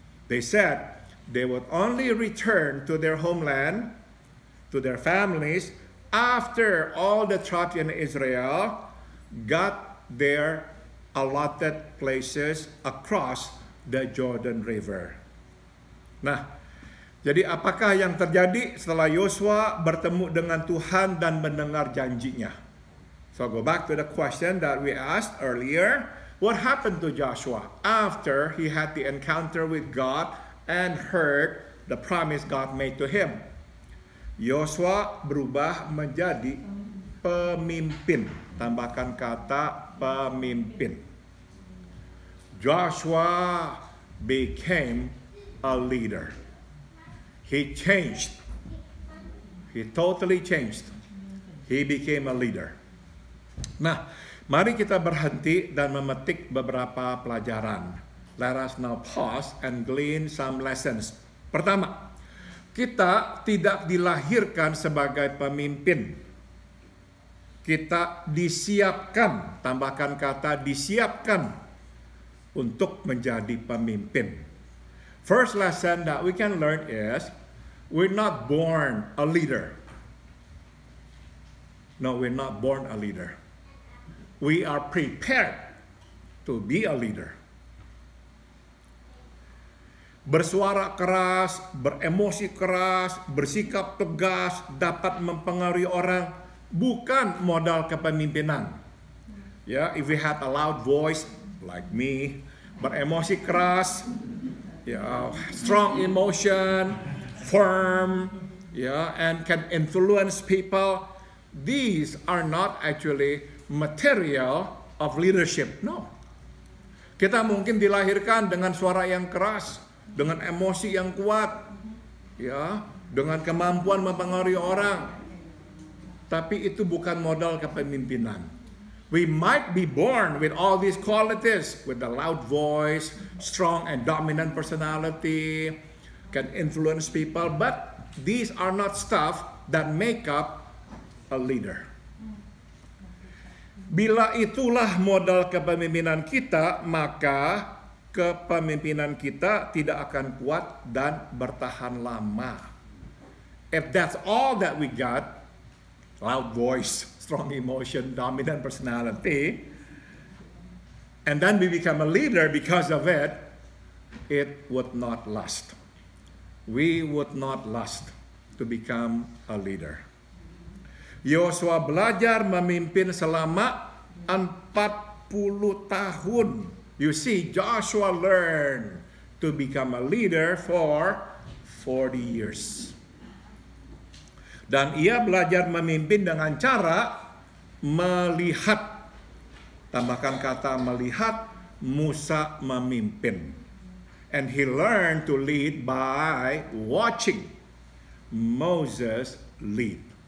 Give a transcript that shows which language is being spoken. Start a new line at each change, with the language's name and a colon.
English: They said they would only return to their homeland, to their families, after all the tribes in Israel got their allotted places across the Jordan River.
Indonesian: Nah, jadi apakah yang terjadi setelah Yosua bertemu dengan Tuhan dan mendengar janjinya?
English: So go back to the question that we asked earlier. What happened to Joshua after he had the encounter with God and heard the promise God made to him?
Indonesian: Yosua berubah menjadi pemimpin. Tambahkan kata pemimpin.
English: Joshua became a leader. He changed. He totally changed. He became a leader.
Indonesian: Nah, mari kita berhenti dan memetik beberapa pelajaran.
English: Let us now pause and glean some lessons.
Indonesian: Pertama, kita tidak dilahirkan sebagai pemimpin. Kita disiapkan, tambahkan kata disiapkan untuk menjadi pemimpin.
English: First lesson that we can learn is we're not born a leader. No, we're not born a leader. We are prepared to be a leader.
Indonesian: Bersuara keras, beremosi keras, bersikap tegas, dapat mempengaruhi orang, bukan modal kepemimpinan.
English: Ya, if we had a loud voice like me,
Indonesian: beremosi keras,
English: ya, strong emotion, firm, ya, and can influence people. These are not actually material of leadership. No.
Indonesian: Kita mungkin dilahirkan dengan suara yang keras, dengan emosi yang kuat, ya, dengan kemampuan mempengaruhi orang. Tapi itu bukan modal kepemimpinan.
English: We might be born with all these qualities, with a loud voice, strong and dominant personality, can influence people, but these are not stuff that make up a leader.
Indonesian: Bila itulah modal kepemimpinan kita, maka kepemimpinan kita tidak akan kuat dan bertahan lama.
English: If that's all that we got, loud voice, strong emotion, dominant personality, and then we become a leader because of it, it would not last. We would not last to become a leader.
Indonesian: Yosua belajar memimpin selama 40 tahun.
English: You see, Joshua learned to become a leader for 40 years.
Indonesian: Dan ia belajar memimpin dengan cara melihat. Tambahkan kata melihat Musa memimpin.
English: And he learned to lead by watching Moses lead.